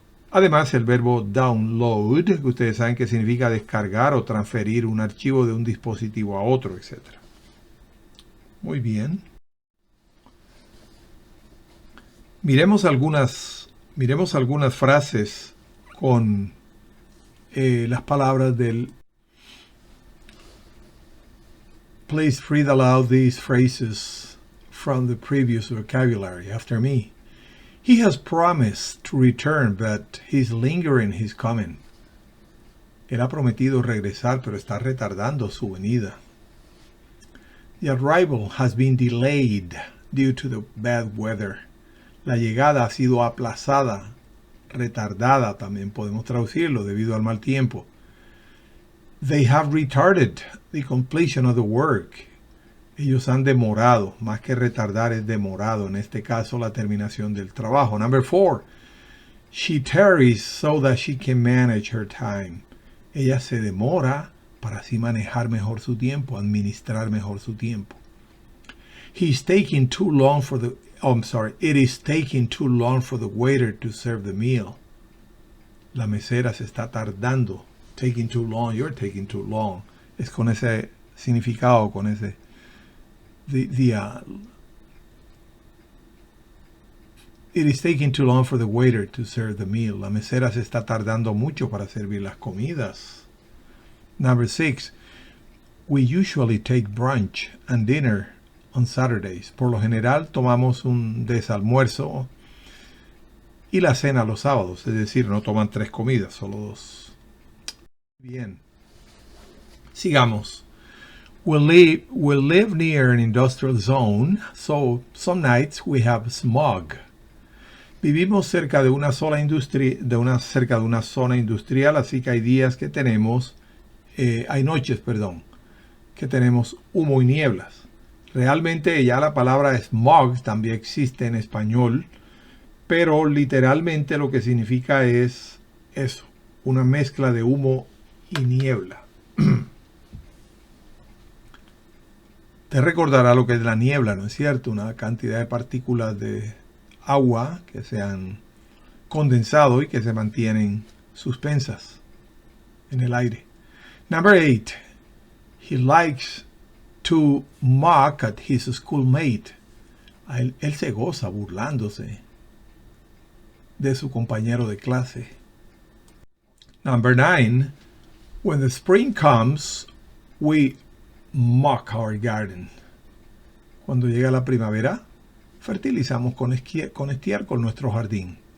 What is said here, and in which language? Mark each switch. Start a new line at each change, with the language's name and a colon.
Spanish: Además, el verbo download, que ustedes saben que significa descargar o transferir un archivo de un dispositivo a otro, etc. Muy bien. Miremos algunas frases con las palabras del...
English: Please read aloud these phrases from the previous vocabulary after me. He has promised to return, but he's lingering his coming.
Spanish: Él ha prometido regresar, pero está retardando su venida.
English: The arrival has been delayed due to the bad weather.
Spanish: La llegada ha sido aplazada, retardada, también podemos traducirlo, debido al mal tiempo.
English: They have retarded the completion of the work.
Spanish: Ellos han demorado, más que retardar es demorado, en este caso la terminación del trabajo.
English: Number 4, she tarries so that she can manage her time.
Spanish: Ella se demora para así manejar mejor su tiempo, administrar mejor su tiempo.
English: It is taking too long for the waiter to serve the meal.
Spanish: La mesera se está tardando.
English: Taking too long, you're taking too long.
Spanish: Es con ese significado, con ese...
English: It is taking too long for the waiter to serve the meal.
Spanish: La mesera se está tardando mucho para servir las comidas.
English: Number 6, we usually take brunch and dinner on Saturdays.
Spanish: Por lo general tomamos un desalmuerzo y la cena los sábados. Es decir, no toman 3 comidas, solo 2. Bien. Sigamos.
English: We live near an industrial zone, so some nights we have smog.
Spanish: Vivimos cerca de una zona industrial, así que hay días que tenemos, hay noches, que tenemos humo y nieblas. Realmente ya la palabra smog también existe en español, pero literalmente lo que significa es eso, una mezcla de humo y niebla. Te recordará lo que es la niebla, ¿no es cierto? Una cantidad de partículas de agua que se han condensado y que se mantienen suspensas en el aire.
English: Number 8. He likes to mock at his schoolmate.
Spanish: Él se goza burlándose de su compañero de clase.
English: Number 9. When the spring comes, we mock our garden.
Spanish: Cuando llega la primavera, fertilizamos con estiércol nuestro jardín.